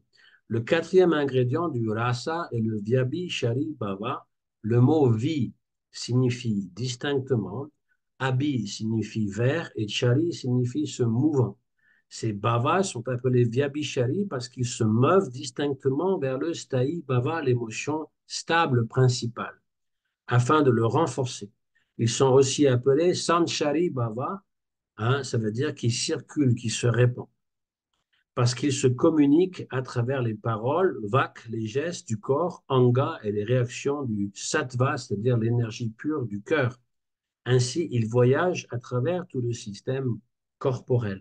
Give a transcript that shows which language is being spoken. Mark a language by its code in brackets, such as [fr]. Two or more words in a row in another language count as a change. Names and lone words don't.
[fr] Le quatrième ingrédient du rasa est le [sa] Vyabhishari Bhava. [fr] Le mot vi signifie distinctement, abhi signifie vers et chari signifie se mouvant. Ces bhavas sont appelés Vyabhishari parce qu'ils se meuvent distinctement vers le [sa] sthai bhava, [fr] l'émotion stable principale, afin de le renforcer. Ils sont aussi appelés [sa] sanchari bhava, [fr] hein, ça veut dire qu'ils circulent, qu'ils se répandent parce qu'ils se communiquent à travers les paroles, vak, les gestes du corps, anga et les réactions du sattva, c'est-à-dire l'énergie pure du cœur. Ainsi, ils voyagent à travers tout le système corporel.